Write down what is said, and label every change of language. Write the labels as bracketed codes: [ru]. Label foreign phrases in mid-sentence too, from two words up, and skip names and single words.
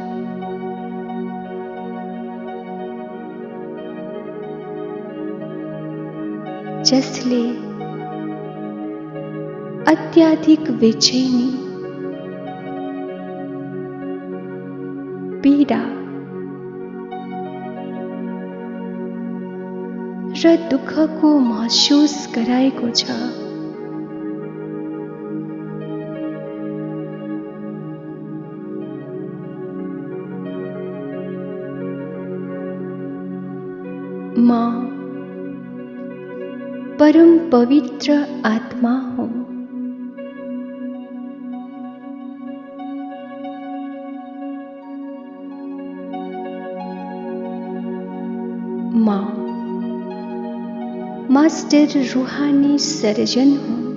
[ne] जसले अत्याधिक बेचैनी, पीडा र दुःखको महसुस गराएको छ। म परम पवित्र आत्मा हूँ। म मास्टर रूहानी सर्जन हूँ।